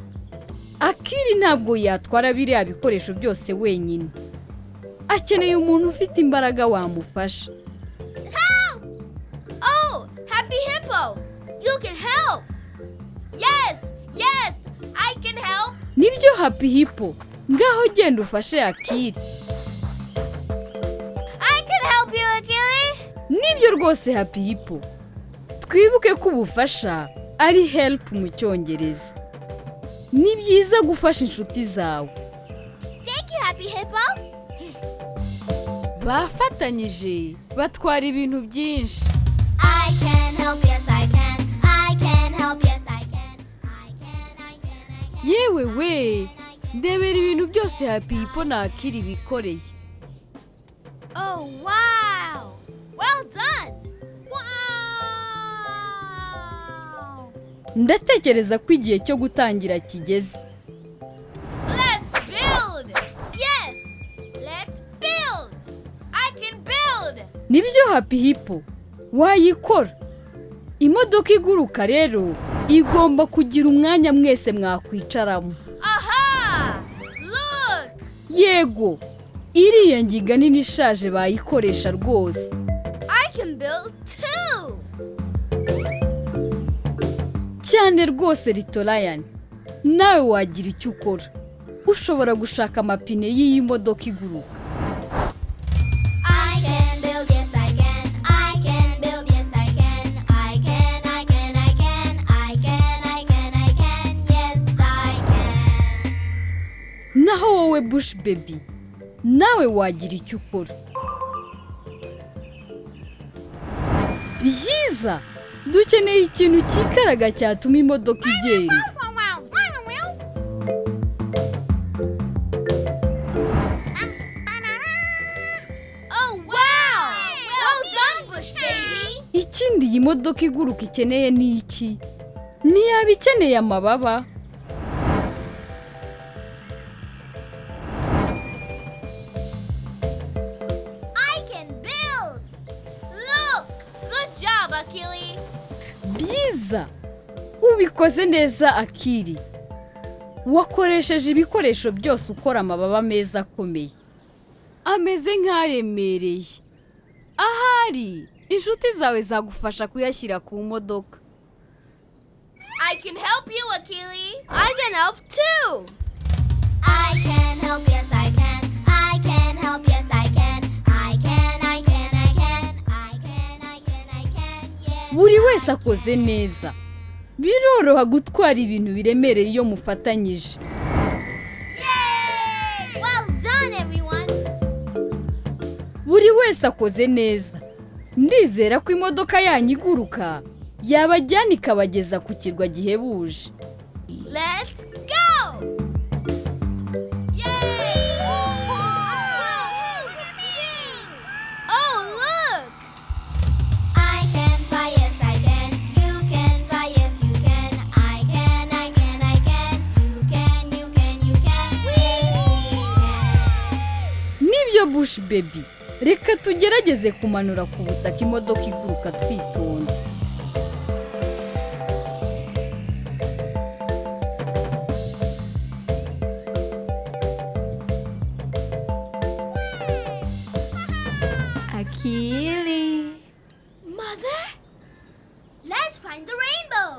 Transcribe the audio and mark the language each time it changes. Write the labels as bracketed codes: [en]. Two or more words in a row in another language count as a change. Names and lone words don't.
[rw] Akili ntabwo yatwara biriya bikoresho byose wenyine. Akeneye umuntu ufite imbaraga wamufasha. [en] Help! Oh, Happy Hippo, you can help. Yes, yes, I can help. [rw] Nibyo Happy Hippo. Ngaho genda ufashe Akili. [en] I can help you, Akili. [rw] Nibyo rwose Happy Hippo. Twibuke ko ubufasha ari help mu Cyongereza. Ni byiza gufasha inshuti zawe. [en] Thank you, Happy Hippo. [rw] Bafatanyije batwara ibintu byinshi. [en] I can help, yes I can. I can help, yes I can. I can, I can, I can. [rw] Yewe we! Ndebera ibintu byose Happy Hippo na Akili bikoreye. [en] Oh, wow! Well done! Wow! [rw] ndatekereza ko igihe cyo gutangira kigeze. [en] Let's build. Yes! Let's build! I can build. [rw] Nibyo Happy Hippo, wayikora. Imodoka iguruka rero igomba kugira umwanya mwese mwakwicaramo. [en] Aha! Look! [rw] Yego, iriya ngiga nini ishaje bayikoresha rwose. [en] I can build too! [rw] Cyane rwose Little Lion, nawe wagira icyo ukora. Ushobora gushaka amapine y'iyi modoka iguruka. [en] I can build, yes I can. I can build, yes I can. I can, I can, I can. I can, I can, I can. Yes I can. [rw] Naho wowe Bush Baby, nawe wagira icyo ukora. Byiza! Dukeneye ikintu cyikaraga cyatuma imodoka igenda. [en] Oh wow! Well done, Bush Baby! [rw] Ikindi iyi modoka iguruka ikeneye ni iki? Ntiyaba ikeneye amababa? [en] I can build! Look! Good job, Akili. [rw] Byiza! Ubikoze neza Akili. Wakoresheje ibikoresho byose ukora amababa meza akomeye. Ameze nk'aremereye. Ahari, inshuti zawe zagufasha kuyashyira ku modoka. [en] I can help you, Akili. I can help too! I can help, yes I can. I can help, yes I can. I can, I can, I can. I can, I can, I can. Yes. [rw] Buri wese akoze neza. Biroroha gutwara ibintu biremereye iyo mufatanyije. [en] Yay! Well done, everyone! [rw] Buri wese akoze neza. Ndizera ko imodoka yanyu iguruka yabajyana ikabageza ku kirwa gihebuje. [en] Let's go! Yay! Oh, look! I can fly, yes I can. You can fly, yes you can. I can, I can, I can. You can, you can, you can. We can. [rw] Nibyo Bush Baby. Reka tugerageze kumanura ku butaka imodoka iguruka twitonze. Akili. [en] Mother? Let's find the rainbow.